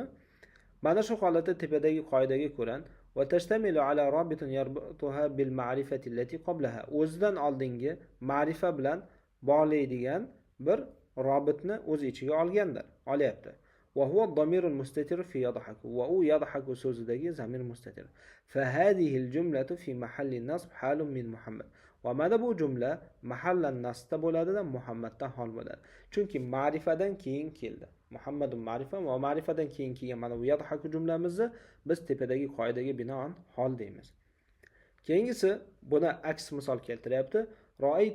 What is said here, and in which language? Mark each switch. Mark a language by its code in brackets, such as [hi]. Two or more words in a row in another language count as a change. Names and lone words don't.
[uz] Mana shu holatda tepadagi qoidaga ko'ra [ar] وتشتمل على رابط يربطها بالمعرفة التي قبلها. [uz] O'zidan oldingi ma'rifa bilan bog'laydigan bir robitni o'z ichiga olgandir, olyapti. [ar] وهو الضمير المستتر في يضحك. [uz] Va u yadhaku so'zidagi [ar] ضمير مستتر. فهذه الجملة في محل نصب حال من محمد. [uz] Va mana bu jumla mahallan nasbda bo'ladi-da, Muhammaddan hol bo'ladi. Chunki ma'rifadan keyin keldi. Muhammadun ma'rifa va ma'rifadan keyin kelgan mana bu yadhaku jumlamizni biz tepadagi qoidaga binoan hol deymiz. Keyingisi buni aks misol keltiryapti.